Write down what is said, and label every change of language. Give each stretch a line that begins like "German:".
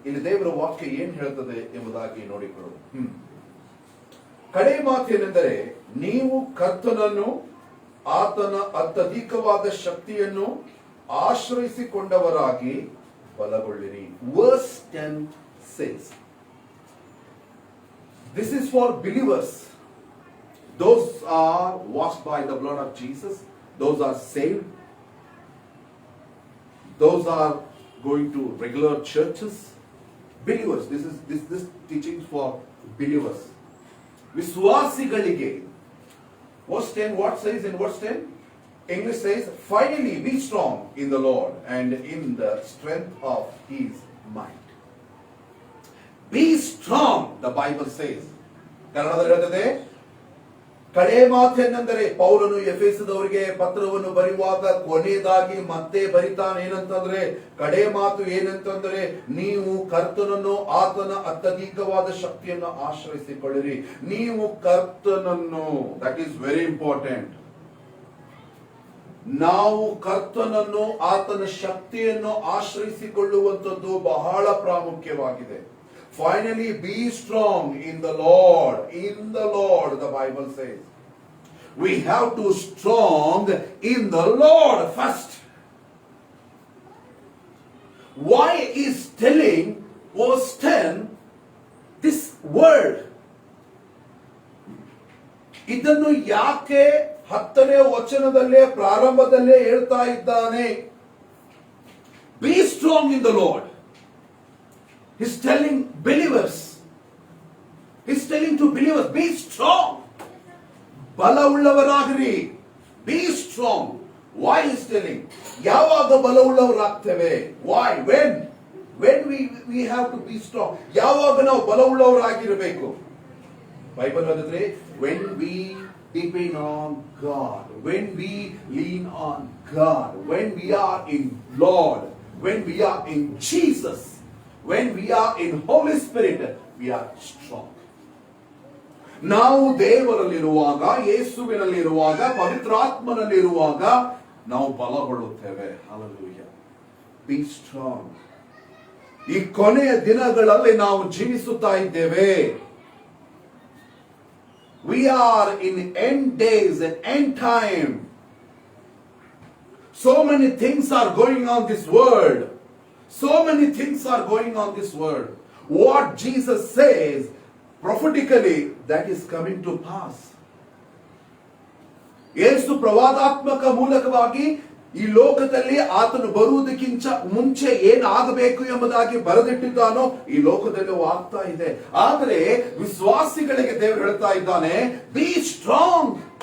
Kannada: ಇಲ್ಲಿ ದೇವರ ವಾಕ್ಯ ಏನ್ ಹೇಳ್ತದೆ ಎಂಬುದಾಗಿ ನೋಡಿಕೊಳ್ಳೋಣ. ಕಡೆ ಮಾತೇನೆಂದರೆ, ನೀವು ಕರ್ತನನ್ನು ಆತನ ಅತ್ಯಧಿಕವಾದ ಶಕ್ತಿಯನ್ನು ಆಶ್ರಯಿಸಿಕೊಂಡವರಾಗಿ ಬಲಗೊಳ್ಳಿರಿ.
English: Verse 10 says, this is for believers. Those are washed by the blood of Jesus. Those are saved. Those are going to regular churches. Believers. This teaching is for believers.
Kannada: ವಿಶ್ವಾಸಿಗಳಿಗೆ.
English: Verse 10, what says in verse 10? English says, finally be strong in the Lord and in the strength of His might. Be strong, the Bible says.
Kannada: ಕನ್ನಡದಲ್ಲಿ ಹೇಳ್ತದೆ, ಕಡೆ ಮಾತೇನೆಂದರೆ, ಪೌಲನು ಎಫೆಸದವರಿಗೆ ಪತ್ರವನ್ನು ಬರೆಯುವಾಗ ಕೊನೆಯದಾಗಿ ಮತ್ತೆ ಬರಿತಾನೆ ಏನಂತಂದ್ರೆ, ಕಡೆ ಮಾತು ಏನಂತಂದ್ರೆ, ನೀವು ಕರ್ತನನ್ನು ಆತನ ಅತ್ಯಧಿಕವಾದ ಶಕ್ತಿಯನ್ನು ಆಶ್ರಯಿಸಿಕೊಳ್ಳಿರಿ. ನೀವು ಕರ್ತನನ್ನು,
English: That is very important.
Kannada: ನಾವು ಕರ್ತನನ್ನು ಆತನ ಶಕ್ತಿಯನ್ನು ಆಶ್ರಯಿಸಿಕೊಳ್ಳುವಂಥದ್ದು ಬಹಳ ಪ್ರಾಮುಖ್ಯವಾಗಿದೆ.
English: Finally, be strong in the Lord. In the Lord, the Bible says. We have to strong in the Lord first. Why is telling verse 10 this word?
Kannada: ಇದನ್ನು ಯಾಕೆ 10ನೇ ವಚನದಲ್ಲೇ ಪ್ರಾರಂಭದಲ್ಲೇ ಹೇಳ್ತಾ ಇದ್ದಾನೆ?
English: Be strong in the Lord. He's telling believers. He's telling to believers, be strong.
Kannada: ಬಲವುಳ್ಳವರಾಗಿರಿ.
English: Be strong. Why is telling?
Kannada: ಯಾವಾಗ ಬಲವುಳ್ಳವರಾಗ್ತೇವೆ?
English: Why? When we have to be strong.
Kannada: ಯಾವಾಗ ನಾವು ಬಲವುಳ್ಳವರಾಗಿರಬೇಕು? Bible ಓದಿದ್ರೆ,
English: when we depend on God, when we lean on God, when we are in Lord, when we are in Jesus, when we are in Holy Spirit, we are strong.
Kannada: ನಾವು ದೇವರಲ್ಲಿರುವಾಗ, ಯೇಸುವಿನಲ್ಲಿರುವಾಗ, ಪವಿತ್ರಾತ್ಮನಲ್ಲಿರುವಾಗ ನಾವು ಬಲಗೊಳ್ಳುತ್ತೇವೆ. Hallelujah.
English: Be strong.
Kannada: ಈ ಕೊನೆಯ ದಿನಗಳಲ್ಲಿ ನಾವು ಜೀವಿಸುತ್ತಾ ಇದ್ದೇವೆ.
English: We are in end days and end time. So many things are going on this world. So many things are going on this world. What Jesus says prophetically, that is coming to pass.
Kannada: ಯೇಸು ಪ್ರವಾದಾತ್ಮಕ ಮೂಲಕವಾಗಿ ಈ ಲೋಕದಲ್ಲಿ ಆತನು ಬರುವುದಕ್ಕಿಂತ ಮುಂಚೆ ಏನಾಗಬೇಕು ಎಂಬುದಾಗಿ ಬರೆದಿಟ್ಟಿದ್ದಾನೋ ಈ ಲೋಕದಲ್ಲಿ ಆಗ್ತಾ ಇದೆ. ಆದರೆ ವಿಶ್ವಾಸಿಗಳಿಗೆ ದೇವರು ಹೇಳ್ತಾ ಇದ್ದಾನೆ,
English: Be strong.